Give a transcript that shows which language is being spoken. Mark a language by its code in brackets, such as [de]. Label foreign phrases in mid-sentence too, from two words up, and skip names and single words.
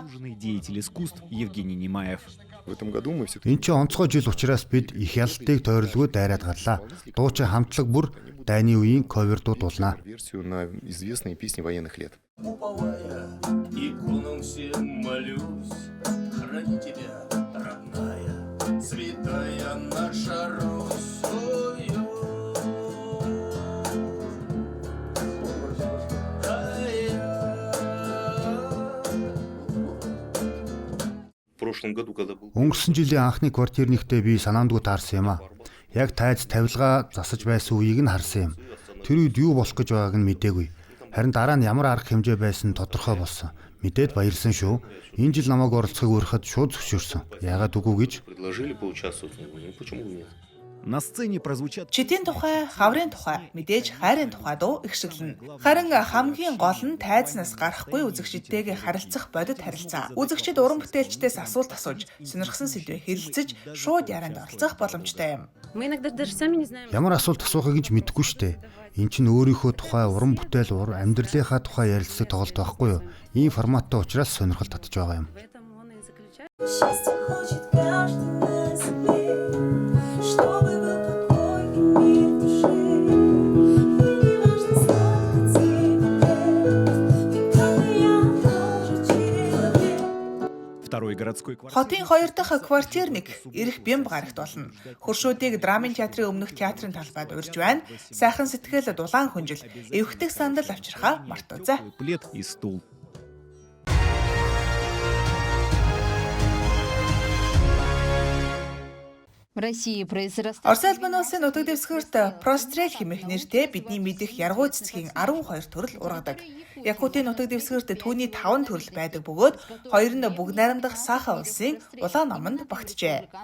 [ru] заслуженный деятель искусств Евгений Немаев. В этом году мы все-таки... [mn] Энд чинь онцгой жил учраас бид их ялалтыг тойролгүй дайраад гарлаа. Дуучин хамтлаг бүр дайны үеийн ковер дуу дуулнаа. [ru] версию на известные песни военных лет. Уповая, иконам всем молюсь, храни тебя, родная, святая наша Русь. Ой-ой. В прошлом году, когда был... [mn] Өнгөрсөн жилийн анхны квартирниктэй би санаандгүй таарсан юм аа. Яг тайз тавилгаа засаж байсан үеийг нь харсан юм. Тэр үед юу болох гэж байгааг нь мэдээгүй. Харин дараа нь ямар арга хэмжээ байсан тодорхой болсон. Мэдээд баярлсан шүү. Энэ жил намайг оролцохыг өрөхөд шууд зөвшөөрсөн. Яагаад үгүй гэж? [ru] Предложили поучаствовать. Ну, почему бы нет? На сцене прозвучат [mn] Читийн тухай, хаврын тухай, мэдээж хайрын тухай дуу ихшиглэнэ. Харин хамгийн гол нь тайзнаас гарахгүй үзэгчдтэйгээ харилцах бодит харилцаа. Үзэгчид уран бүтээлчдээс асуулт асууж, сонирхсан сэдвээ хэлэлцэж, шууд ярианд оролцох боломжтой юм. [ru] Мы иногда даже сами не знаем. [mn] Ямар асуулт асуухыг ч мэдэхгүй штэ. Эн чинь өөрийнхөө тухай уран бүтээл, амьдралынхаа тухай ярилцдаг тоглолт байхгүй юу? Ийм форматтай учраас сонирхол татж байгаа юм. [ru] В этом он и заключается. Счастье хочет каждый на себе, чтобы был покой и мир в душе. И не важно, сколько тебе лет, ведь как и я тоже человек. второй городской квартиры. [mn] Хотын 2 дахь квартирник эрх бямб гарагт болно. Хуршуудыг драмын театрын өмнөх театрын талбайд урьж байна. Сайхан сэтгэл дулаан хүнжил эвхдэг сандал авчирхаа мартуузаа. [ru] Плед и стул. [mn] Орос улсын нутаг дэвсгэрт прострел хэмээх нэртэй бидний мэдих яргуу цэцгийн 12 төрөл ургадаг. Якутын нутаг дэвсгэрт түүний 5 төрөл байдаг бөгөөд хоёр нь бүгд найрамдах Саха улсын улаан номонд багтжээ.